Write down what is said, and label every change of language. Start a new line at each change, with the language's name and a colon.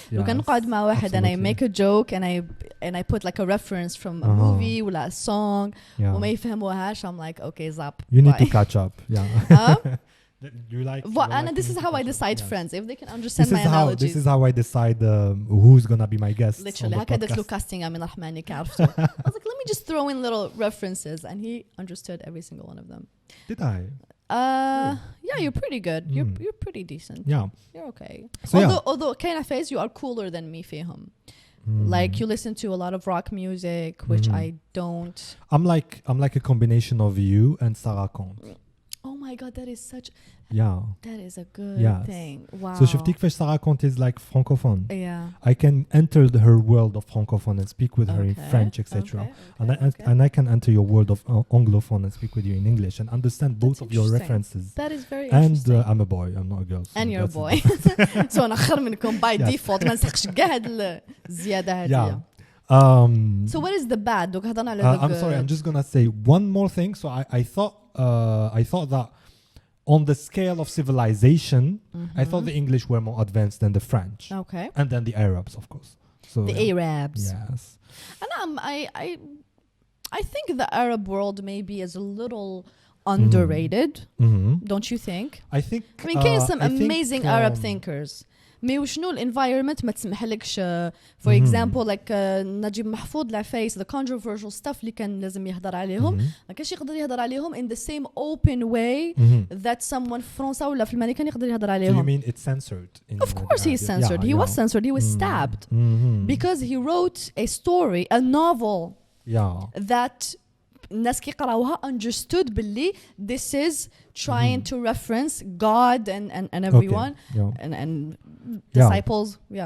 Arabic: لو كان نقعد مع واحد
English: and I make a joke and I put like a reference from a movie
Arabic: ولا
English: a song
Arabic: وما يفهموهاش,
English: I'm like, okay, zap. You need to catch up. Yeah. You like and this is how I decide friends, if they can understand my analogies. This is how I decide who's gonna be my guest. Literally
Arabic: هكذا درت له casting من رحماني كعرفته.
English: I was like, let me just throw in little references, and he understood every single one of them. Did I? Yeah, you're pretty good. You're pretty decent. Yeah, you're okay. So although kind of phase, you are cooler than me
Arabic: فيهم.
English: Like you listen to a lot of rock music, which I don't. I'm like a combination of you and Sarah Kont. Oh my god, that is such. Yeah. That is a good thing. Wow. So
Arabic: شفتي كيفاش
English: Sarah Kont is like francophone. Yeah. I can enter her world of francophone and speak with her in French, etc. And I can enter your world of anglophone and speak with you in English and understand both of your references. That is very interesting. And I'm a boy, I'm not a girl. And you're a boy. So
Arabic: أنا أخر منكم
English: by default.
Arabic: ما نسحقش كاع هاد الزيادة هذه.
English: So what is the bad? I'm sorry, I'm just gonna say one more thing. So I thought that on the scale of civilization, I thought the English were more advanced than the French. Okay. And then the Arabs, of course. So the Arabs. Yes. And I think the Arab world maybe is a little underrated. Don't you think? I mean, some amazing Arab thinkers.
Arabic: مي وشنو الانفايرمنت ما تسمحلكش
English: for example like
Arabic: نجيب محفوظ العفايس
English: the controversial stuff
Arabic: اللي كان لازم يهضر عليهم ما كانش يقدر يهضر عليهم
English: in the same open way that someone
Arabic: في فرنسا ولا في المانيا كان يقدر يهضر عليهم.
English: So you mean it's censored? Of course he's censored. He was censored. He was stabbed because he wrote a story, a novel that
Arabic: الناس كي قراوها
English: understood
Arabic: باللي
English: this is trying to reference God and everyone and disciples.